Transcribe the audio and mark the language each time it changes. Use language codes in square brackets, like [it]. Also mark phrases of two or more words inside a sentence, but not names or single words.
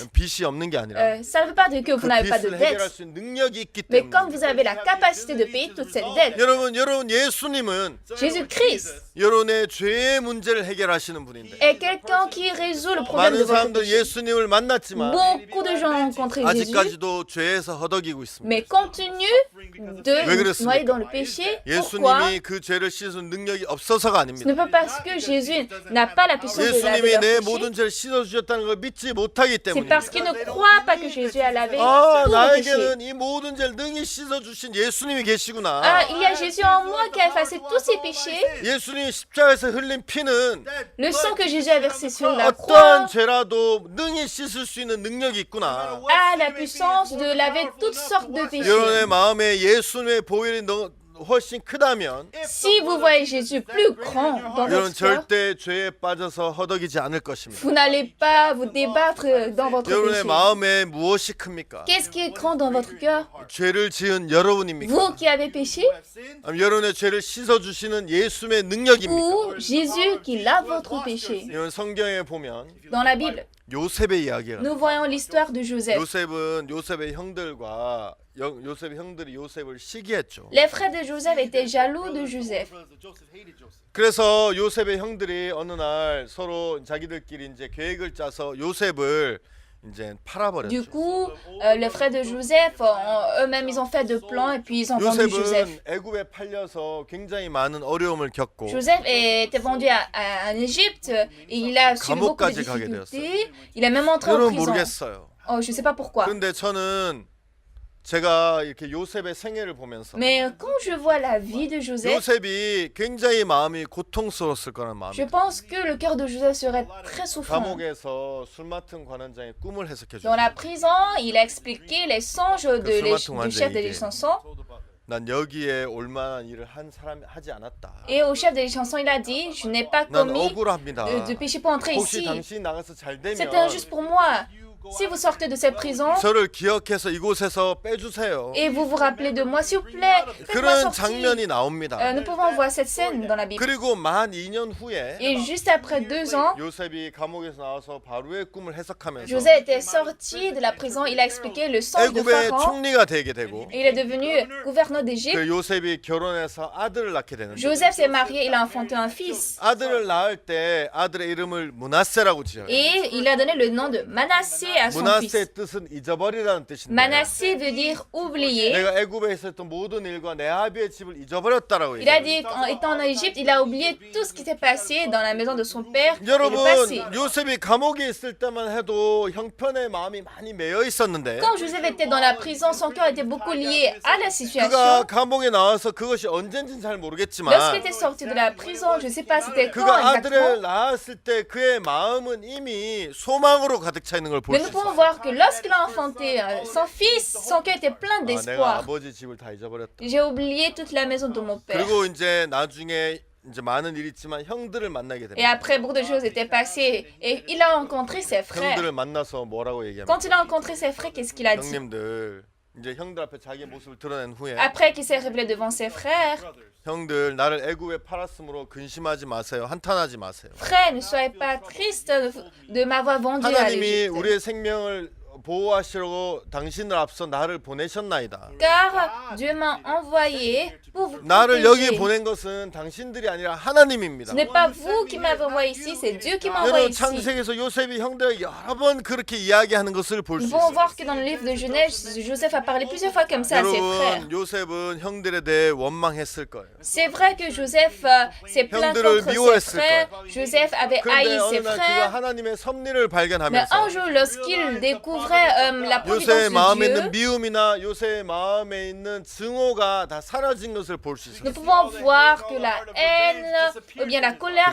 [ko] 빚이 없는 게 아니라 [fr] Ça ne veut pas dire que [ko] 그 [fr] vous n'avez pas de [ko] 빚을 해결할 [fr] dettes. [ko] 수 있는 능력이 있기 [fr] Mais [ko] 때문에 [fr] comme vous avez la capacité de payer toute cette dette, [ko] 여러분 예수님은 [fr] Jésus-Christ [ko] 여러분의 죄의 문제를 해결하시는 분인데 [fr] est quelqu'un qui résout le problème de [ko] 많은 [fr] votre [ko] 사람들 [fr] péché. [ko] 예수님을 만났지만 [fr] Beaucoup de gens ont rencontré Jésus, [ko] 아직까지도 죄에서 허덕이고 있습니다. [fr] mais continuent de [ko] 왜 그렇습니까? [fr] noyer dans le péché. Pourquoi? [ko] 예수님이 그 죄를 씻은 능력이 없어서가 [fr] Ce [ko] 아닙니다. [fr] n'est pas parce que Jésus n'a pas la puissance de laver [ko] 예수님이 [fr] leur [ko] 내 [fr] péché. [ko] 모든 죄를 씻어 주셨다는 걸 믿지 못하기 [fr] C'est parce [ko] 때문입니다. [fr] qu'ils ne croient pas que Jésus a lavé [ko] 아, [fr] tout le péché. [ko] 나에게는 이 모든 죄를 능히 씻어 주신 예수님이 [fr] Ah, [ko] 계시구나. [fr] il y a Jésus en moi qui a effacé tous ces péchés. [ko] 예수님이 십자가에서 흘린 피는 [fr] Le sang que Jésus a versé sur la croix [ko] 어떠한 죄라도 능히 씻을 수 있는 능력이 있구나. [fr] a la puissance de laver toutes sortes de péchés. [ko] 여러분의 마음에 예수님의 보혈이 훨씬 크다면 [fr] Si vous voyez Jésus plus grand dans [ko] 여러분 [fr] votre cœur, [ko] 절대 죄에 빠져서 허덕이지 않을 것입니다. [fr] vous n'allez pas vous débattre dans votre [ko] 여러분의 [fr] péché. [ko] 마음에 무엇이 큽니까? [fr] Qu'est-ce qui est grand dans votre cœur? [ko] 죄를 지은 여러분입니까? [fr] Vous qui avez péché [ko] 아니면 여러분의 죄를 씻어 주시는 예수의 능력입니까? [fr] ou Jésus qui lave votre péché? [ko] 여러분 성경에 보면 [fr] Dans la Bible, [ko] 요셉의 이야기가 [fr] nous voyons l'histoire de Joseph. [ko] 요셉은 요셉의 형들과 요셉의 형들이 요셉을 시기했죠. [fr] Les frères de Joseph étaient jaloux de Joseph. [ko] 그래서 요셉의 형들이 어느 날 서로 자기들끼리 이제 계획을 짜서 요셉을 이제 팔아버렸죠. [fr] Du coup, les frères de Joseph, eux-mêmes, ils ont fait de plans et puis ils ont vendu Joseph. [ko] 요셉은 애굽에 팔려서 굉장히 많은 어려움을 겪고 [fr] Joseph était vendu en Égypte et il a subi beaucoup de [ko] 감옥까지 가게 [fr] difficultés. Il est même entré en [ko] 여러분 [fr] prison. [ko] 모르겠어요. [fr] Oh, je ne sais pas pourquoi. [ko] 그런데 저는 제가 이렇게 요셉의 생애를 보면서 [fr] Mais quand je vois la vie de Joseph, [ko] 요셉이 굉장히 마음이 고통스러웠을 거라는 마음이 [fr] je pense que le cœur de Joseph serait très souffrant. [ko] 감옥에서 술 맡은 관원장의 꿈을 해석해 [fr] Dans la [ko] 줬어요. [fr] prison, il a expliqué les songes du chef des chansons. [ko] 난 여기에 올만한 일을 한 사람이 하지 않았다. [fr] Et au chef des chansons, il a dit, je n'ai pas [ko] 난 [fr] commis [ko] 억울합니다. [fr] de péché pour entrer [ko] 혹시 [fr] ici. [ko] 당신이 나가서 잘 [fr] C'est [ko] 되면 [fr] injuste pour moi. Si vous sortez de cette prison [ko] 저를 기억해서 이곳에서 빼주세요. [fr] et vous vous rappelez de moi, s'il vous plaît, faites-moi [ko] 그런 [fr] sortir. [ko] 장면이 나옵니다. [fr] Nous pouvons voir cette scène dans la Bible. [ko] 그리고 만 2년 후에 [fr] Et juste après 2 ans, [ko] 요셉이 감옥에서 나와서 바로의 꿈을 해석하면서 [fr] Joseph était sorti de la prison. Il a expliqué le songe de [ko] 애굽의 [fr] Pharaon. [ko] 총리가 되게 되고 [fr] Et il est devenu gouverneur d'Égypte. [ko] 그 요셉이 결혼해서 아들을 낳게 되는데 [fr] Joseph s'est marié, il a enfanté un fils. [ko] 아들을 낳을 때 아들의 이름을 므낫세라고 지어요. [fr] Et il a donné le nom de Manassé à son fils. [ko] 므낫세의 뜻은 잊어버리라는 뜻인데 [fr] Manassé veut dire oublier. [ko] 내가 애굽에 있었던 모든 일과 내 아비의 집을 잊어버렸다라고 [fr] Il a [ko] 얘기해요. [fr] dit qu'en étant en Égypte, il a oublié tout ce qui s'est passé dans la maison de son père et le [ko] 여러분 [fr] passé. [ko] 요셉이 감옥에 있을 때만 해도 형편에 마음이 많이 매여 있었는데 [fr] Quand Joseph était dans la prison, son cœur était beaucoup lié à la [ko] 그가 [fr] situation. [ko] 감옥에 나와서 그것이 언젠지는 잘 모르겠지만 [fr] Lorsqu'il était sorti de la prison, je ne sais pas c'était quand [ko] 그가 아들을 [fr] exactement, [ko] 낳았을 때 그의 마음은 이미 소망으로 가득 차 있는 걸 볼 [fr] mais [ko] 수 [fr] nous pouvons [ko] 있어요. [fr] voir que lorsqu'il a enfanté son fils, son cœur était plein [ko] 아, 내가 [fr] d'espoir. [ko] 아버지 집을 다 잊어버렸다. [fr] J'ai oublié toute la maison de mon père. [ko] 그리고 이제 나중에 이제 많은 일이 있지만 형들을 만나게 [fr] Et [ko] 됩니다. [fr] après, beaucoup de choses étaient passées et il a rencontré ses frères. [ko] 형들을 만나서 뭐라고 얘기합니까? [fr] Quand il a rencontré ses frères, qu'est-ce qu'il a dit? [ko] 형님들 이제 형들 앞에 자기 모습을 드러낸 후에 [fr] Après qu'il s'est révélé devant ses frères, [ko] 형들 나를 애굽에 팔았으므로 근심하지 마세요. 한탄하지 마세요. [fr] frères, ne soyez pas tristes de m'avoir vendu à [ko] 하나님이 [fr] l'Égypte. [ko] 우리의 생명을 보호하시려고 당신을 앞서 나를 보내셨나이다. [fr] Car Dieu m'a envoyé pour vous [ko] 나를 여기 [fr] protéger. [ko] 보낸 것은 당신들이 아니라 하나님입니다. [fr] Ce n'est pas vous qui m'avez envoyé ici, c'est Dieu qui m'a envoyé [ko] 여러분 [fr] ici. [ko] 창세기에서 요셉이 형들에게 여러 번 그렇게 이야기하는 것을 볼 [fr] Nous [ko] 수 [fr] pouvons [ko] 있어요. [fr] voir que dans le livre de Genèse, Joseph a parlé plusieurs fois comme ça à ses frères. [ko] 여러분 요셉은 형들에 대해 원망했을 거예요. [fr] C'est vrai que Joseph s'est plaint [ko] 형들을 [fr] contre ses [ko] 미워했을 [fr] frères. Joseph avait [ko] 그런데 [fr] haï ses [ko] 어느 날 그가 [fr] frères. [ko] 하나님의 섭리를 [fr] Mais [ko] 발견하면서 [fr] un jour, lorsqu'il découvrait la providence [ko] 요새의 [fr] de [ko] 마음에 [fr] Dieu, [ko] 있는 미움이나 요새의 마음에 있는 증오가 다 사라진 것을 볼 수 [fr] nous [ko] 있어요. [fr] pouvons voir que la haine ou bien la colère